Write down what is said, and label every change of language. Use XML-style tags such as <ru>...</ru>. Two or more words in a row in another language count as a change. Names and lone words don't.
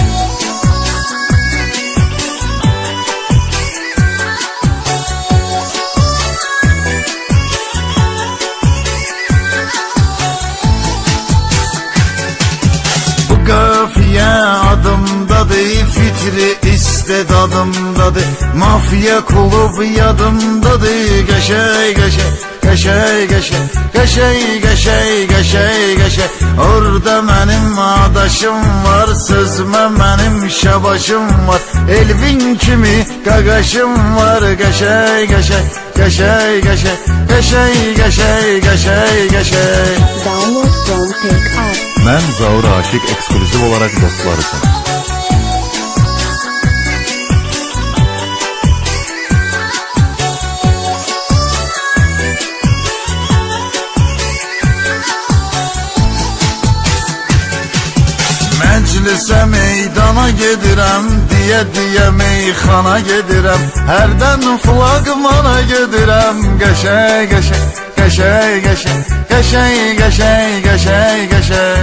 <az>Bu kafiye adımdadır, fitri istedadımdadır, mafya kulüp yadımdadır, qəşəng qəşəng, qəşəng qəşəng, qəşəng qəşəng, qəşəng qəşəng. Orada mənim adaşım var, sözümə mənim şabaşım var, Elvin kimi qaqaşım var, qəşəng qəşəng, qəşəng qəşəng, qəşəng qəşəng, qəşəng qəşəng.</az> <en>Download from Take az.</en> <az>Mən Zaur Aşık ekskluziv olarak dostlarısın. Məclisə meydana gedirəm, diyə meyxana gedirəm, hərdən flaqmana gedirəm, qəşəng qəşəng, qəşəng qəşəng, qəşəng qəşəng, qəşəng qəşəng.</az>